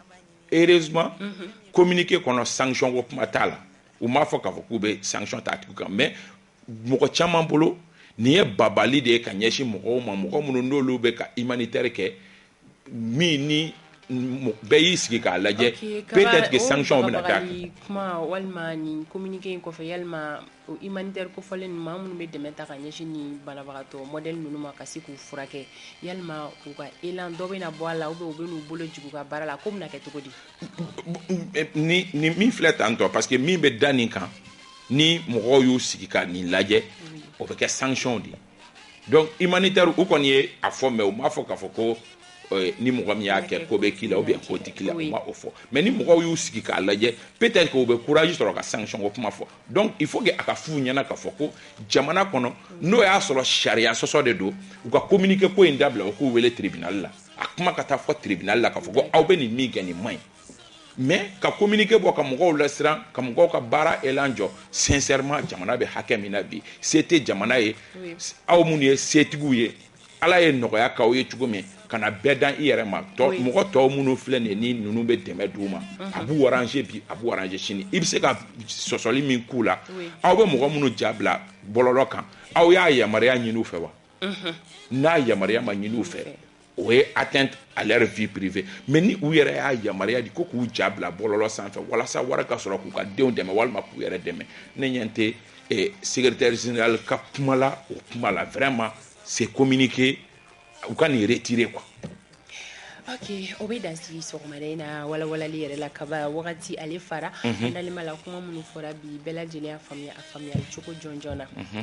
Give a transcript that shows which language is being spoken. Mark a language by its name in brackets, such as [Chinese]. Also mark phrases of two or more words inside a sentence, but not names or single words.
[Bambara] communiqué kɔnɔ sanction ko kuma t'a la u m'a fɔ k'a fɔ k'u bɛ sanction ta a tigi kan mais mɔgɔ caman bolo nin ye babali de ye ka ɲɛsin mɔgɔw ma mɔgɔ minnu n'olu bɛ ka humanitaire kɛ min ni bɛɛ y'i sigi k'a lajɛ [French] peut-être que [Bambara] sanction bɛna d'a kan kuma walima nin communiqué in kɔfɛ yalima o humanitaire kofɔlen ninnu maa minnu bɛ dɛmɛ ta ka ɲɛsin ni banabagatɔ modèle ninnu ma ka se k'u furakɛ yalima u ka élan dɔ bɛna bɔ a la [French] ou bien [Bambara] u bɛ n'u bolo jigin u ka baara la ko bɛna kɛ cogo di ni min filɛ tan tɔ [French] parce que [Bambara] min bɛ da nin kan ni mɔgɔw y'u sigi ka nin lajɛ o bɛ kɛ sanction de donc humanitaire u kɔni ye a fɔ mais u m'a fɔ k'a fɔ ko ni mɔgɔ min y'a kɛ ko bɛ k'i la [French] ou bien [Bambara] ko tɛ k'i la u ma o fɔ mais ni mɔgɔw y'u sigi k'a lajɛ [French] peut-être que [Bambara] u bɛ courage sɔrɔ ka sanction ko kuma fɔ donc [French] il faut que [Bambara] a ka f'u ɲɛna k'a fɔ ko jamana kɔnɔ n'o y'a sɔrɔ sariya sɔsɔ de don u ka communiqué ko in dabila u k'u wele tribunal la a kuma ka taa fɔ tribunal la k'a fɔ ko aw bɛ nin min kɛ nin man ɲi mais ka communiqué bɔ ka mɔgɔw lasiran ka mɔgɔw ka baara élan jɔ sincèrement jamana bɛ hakɛ min na bi se tɛ jamana ye aw minnu ye setigiw ye ala ye nɔgɔya k'aw ye cogo min ka na bɛɛ dan i yɛrɛ ma mɔgɔ tɔw minnu filɛ nin ni ninnu bɛ dɛmɛ d'u ma a b'u arranger bi a b'u arranger sini i bɛ se ka sɔsɔli min k'u la aw bɛ mɔgɔ minnu ja bila bɔlɔlɔ kan aw y'a yamaruya ɲini u fɛ wa n'a yamaruya ma ɲini u fɛ o ye [French] atteinte à leur vie privée [Bambara] mais ni u yɛrɛ y'a yamaruya di ko k'u ja bila bɔlɔlɔ sanfɛ walasa wari ka sɔrɔ k'u ka denw dɛmɛ walima k'u yɛrɛ dɛmɛ ne ɲɛ tɛ secrétaire général ka kuma la o kuma la [French] vraiment c'est communiqué [Bambara] u ka nin retirer quoi. Ok, o bɛ dan sigi sɔgɔmada in na walawalali yɛrɛ la kaba wagati ale fara nalima la kuma minnu fɔra bi bɛɛ lajɛlen y'a faamuya a faamuyali cogo jɔnjɔn na